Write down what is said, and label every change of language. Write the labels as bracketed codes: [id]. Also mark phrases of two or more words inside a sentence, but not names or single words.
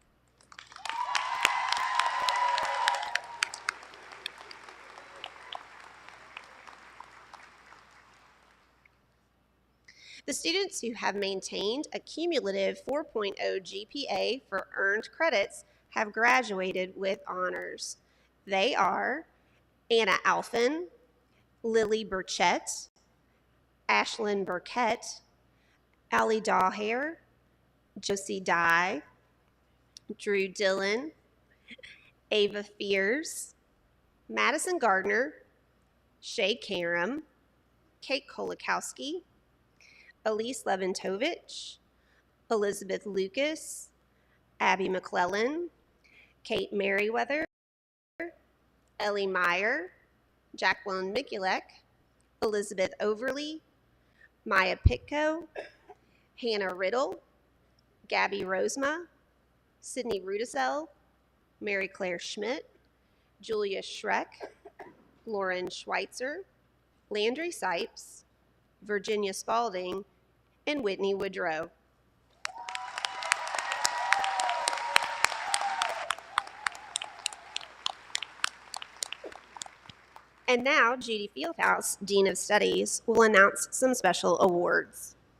[en] The students who have maintained a cumulative 4.0 GPA for earned credits have graduated with honors. They are Anna Alphin, Lily Burchett, Ashlyn Burkett, Allie Dahlhair, Josie Dye, Drew Dillon, Ava Fears, Madison Gardner, Shay Karam, Kate Kolakowski, Elise Leventovich, Elizabeth Lucas, Abby McClellan, Kate Merriweather, Ellie Meyer, Jacqueline Mikulek, Elizabeth Overly, Maya Pitko, Hannah Riddle, Gabby Rosema, Sydney Rudisell, Mary Claire Schmidt, Julia Schreck, Lauren Schweitzer, Landry Sipes, Virginia Spalding, and Whitney Woodrow. And now, Judy Fieldhouse, Dean of Studies, will announce some special awards.